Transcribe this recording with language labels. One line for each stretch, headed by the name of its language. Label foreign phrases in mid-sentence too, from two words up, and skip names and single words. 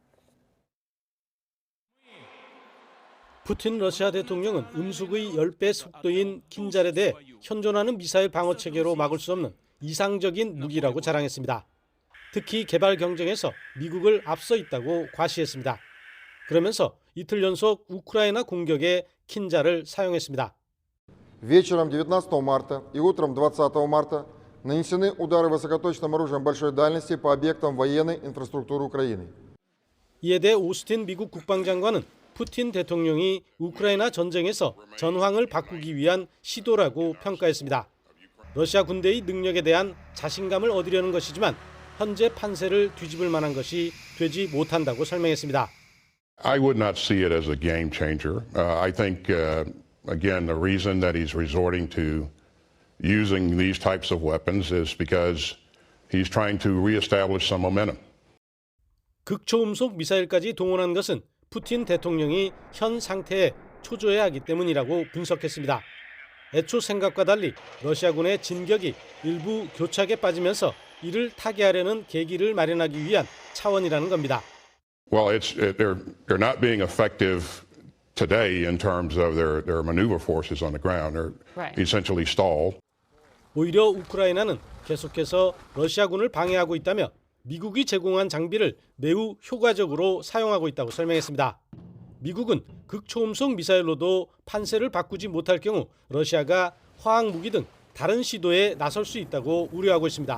Korean: 푸틴 러시아 대통령은 음속의 10배 속도인 킨잘에 대해 현존하는 미사일 방어 체계로 막을 수 없는 이상적인 무기라고 자랑했습니다. 특히 개발 경쟁에서 미국을 앞서 있다고 과시했습니다. 그러면서 이틀 연속 우크라이나 공격에 킨잘을 사용했습니다.
Russian: Вечером 19 марта и утром 20 марта нанесены удары высокоточным оружием большой дальности по объектам военной инфраструктуры Украины.
Korean: 이에 대해 오스틴 미국 국방장관은 푸틴 대통령이 우크라이나 전쟁에서 전황을 바꾸기 위한 시도라고 평가했습니다. 러시아 군대의 능력에 대한 자신감을 얻으려는 것이지만 현재 판세를 뒤집을 만한 것이 되지 못한다고 설명했습니다.
English: I would not see it as a game changer. I think, again, the reason that he's resorting to using these types of weapons is because he's trying to reestablish some momentum.
Korean: 극초음속 미사일까지 동원한 것은 푸틴 대통령이 현 상태에 초조해하기 때문이라고 분석했습니다. 애초 생각과 달리 러시아군의 진격이 일부 교착에 빠지면서 이를 타개하려는 계기를 마련하기 위한 차원이라는 겁니다.
English: Well, they're not being effective today in terms of their maneuver forces on the ground. They're essentially stalled.
Korean: 오히려 우크라이나는 계속해서 러시아군을 방해하고 있다며 미국이 제공한 장비를 매우 효과적으로 사용하고 있다고 설명했습니다. 미국은 극초음속 미사일로도 판세를 바꾸지 못할 경우 러시아가 화학무기 등 다른 시도에 나설 수 있다고 우려하고 있습니다.